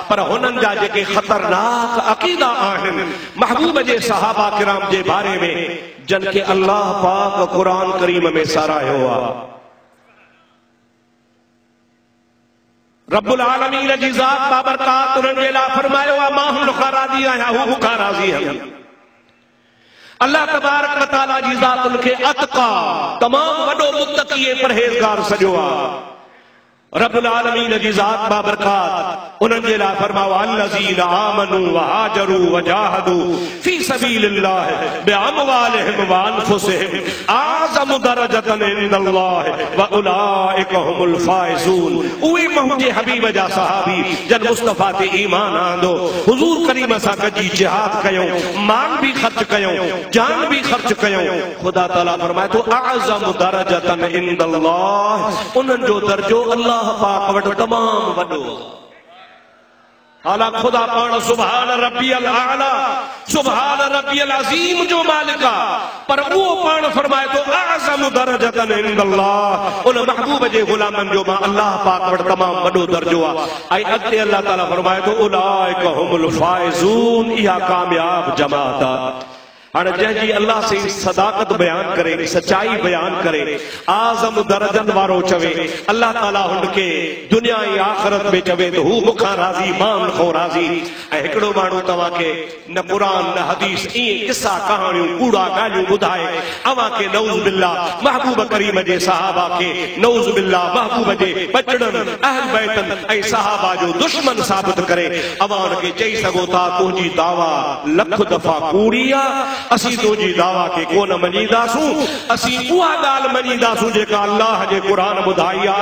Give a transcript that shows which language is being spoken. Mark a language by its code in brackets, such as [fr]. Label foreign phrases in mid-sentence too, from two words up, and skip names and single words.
[sd] पर हुननि जा जेके ख़तरनाक अक़ीदा आहिनि महबूब जे सहाबा किराम जे बारे में जिन खे अल्लाह पाक क़ुरान करीम में साराहियो आहे। [ar] رب العالمين [sd] जी ज़ात बाबरकात उन्हनि जे लाइ फरमायो आहे मां हुन खां राज़ी आहियां हू मूंखां राज़ी आहिनि। अल्लाह [ar] تبارك وتعالى [sd] जी ज़ात उनखे अतका तमाम वॾो मुत्तक़ी ऐं परहेज़गार सॼो आहे। [ar] رب العالمين [sd] जी ज़ात बाबरकात उन्हनि जे लाइ फरमायो [ar] الذين آمنوا وهاجروا وجاهدوا في سبيل الله بأموالهم وأنفسهم أعظم درجة عند الله وأولئك هم الفائزون. [sd] उहे मुंहिंजे हबीब जा सहाबी जन मुस्तफ़ा ते ईमान आंदो हुज़ूर करीम सां गॾिजी जिहाद कयूं, माल भी ख़र्च कयूं, जान भी ख़र्च कयूं। ख़ुदा ताला फरमाए थो [ar] أعظم درجة عند الله, [sd] उन्हनि जो दर्जो अल्लाह पाक वटि तमाम वॾो। हालांकि खुदा पाण [ar] سبحان ربي الأعلى سبحان ربي العظيم [sd] जो मालिक आहे, पर उहो पाण फरमाए थो [ar] أعظم درجة عند الله, [sd] उन महबूब जे गुलामनि जो मां अल्लाह पाक वटि तमाम वॾो दर्जो आहे। ऐं अॻिते अल्लाह ताला फरमाए थो [ar] أولئك هم الفائزون, [sd] इहा कामयाब जमात आहे। हाणे जंहिंजी अल्लाह से सदाकत बयान करे, सच्चाई बयान करे, आज़म दर्जन वारो चवे, अल्लाह ताला हुनखे दुनिया ऐं आख़िरत में चवे तो हू मूंखां राज़ी मां हुनखां राज़ी। ऐं हिकिड़ो माण्हू तव्हांखे न क़ुरान न हदीस ईअं किस्सा कहाणियूं कूड़ा ॻाल्हियूं ॿुधाए अव्हांखे [ar] نعوذ بالله [sd] महबूब करीम जे सहाबा खे [ar] نعوذ بالله [sd] महबूब जे बचड़नि अहल बैतनि ऐं सहाबा जो दुश्मन साबित करे अव्हां हुनखे चई सघो था तुंहिंजी दावा लख दफ़ा कूड़ी आहे, असीं तुंहिंजी दावा खे कोन मञीदासूं, असीं उहा ॻाल्हि मञीदासूं जेका अल्लाह जे क़ुरान ॿुधाई आहे।